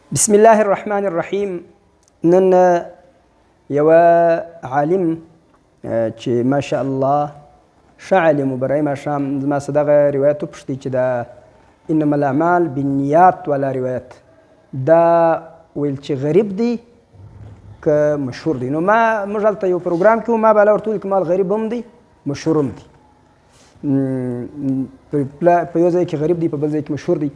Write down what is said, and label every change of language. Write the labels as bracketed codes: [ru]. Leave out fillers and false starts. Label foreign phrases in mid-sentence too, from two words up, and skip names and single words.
[ar] بسم الله الرحمن الرحیم. [ps] نن یو عالم چې ماشاء الله ښه عالم و برای ماښام زما څه دغه روایت وپوښتئ چې دا [ar] انما الاعمال بالنیات [ps] والا روایت دا ویل چې غریب دی که مشهور دی. نو موږ هلته یو پروګرام کې وو، ما بالا ورته وویل که مال غریب هم دی مشهور هم دی، په یو ځای کې غریب دی په بل ځای کې مشهور دی.